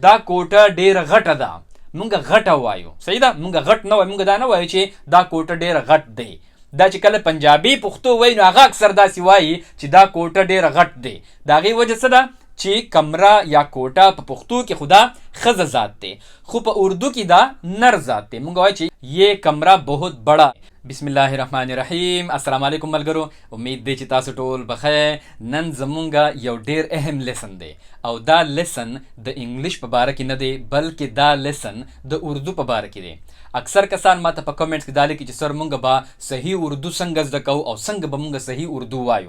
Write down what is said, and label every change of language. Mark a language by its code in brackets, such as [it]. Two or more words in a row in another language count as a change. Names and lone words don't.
[ps] دا کوټه ډیره غټه ده، مونږ غټه وایو، صحیح ده، مونږ غټ نه وایو، مونږ دا نه وایو چې دا کوټه ډیره غټ دی. دا چې کله پنجابي پښتو وایي نو هغه اکثر داسې وایي چې دا کوټه ډیره غټ دی. د هغې وجه څه ده چې کمره یا کوټه په پښتو کې خدا ښځه ذات دی، خو په اردو کې دا نر ذات دی. مونږ وایو چې [ur] یہ کمره بہت بڑا. [ar] بسم الله الرحمن الرحیم. السلام علیکم [ps] ملګرو، امید دی چې تاسو ټول بخیر. نن زمونږ یو ډیر اهم لیسن دی او دا لیسن د انګلیش په باره کې نه دی بلکې دا لیسن د اردو په باره کې دی. اکثر کسان ماته په کمنټس کې دا لیکي چې سر مونږ به صحیح اردو څنګه زده کوو او څنګه به مونږ صحیح اردو وایو.